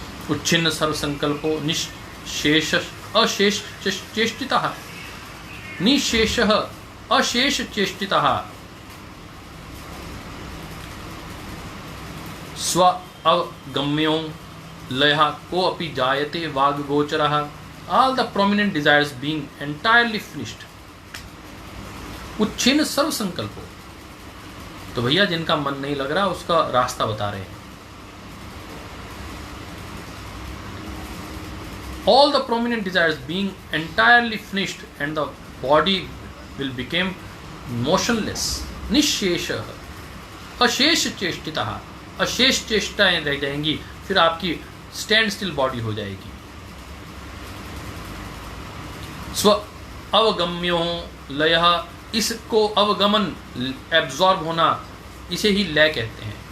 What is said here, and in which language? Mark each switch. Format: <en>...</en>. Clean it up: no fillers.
<sa>उच्छिन्न सर्व संकल्पो निशेष अशेष चेष्टितः, निशेष अशेष चेष्टितः, स्व अवगम्यो लयः को अपि जायते वाग गोचरः,</sa> <en>all the prominent desires being entirely finished.</en> <sa>उच्छिन्न सर्व संकल्पो।</sa> <hi>तो भैया जिनका मन नहीं लग रहा उसका रास्ता बता रहे हैं।</hi> <en>All the prominent desires being entirely finished and the body will become motionless.</en> <sa>निशेषः अशेष चेष्टितः,</sa> <hi>अशेष चेष्टाएं रह जाएंगी, फिर आपकी</hi> <en>stand still body</en> <hi>हो जाएगी।</hi> <sa>स्व अवगम्यो लयः,</sa> <hi>इसको अवगमन एब्जॉर्ब होना, इसे ही लय कहते हैं।</hi>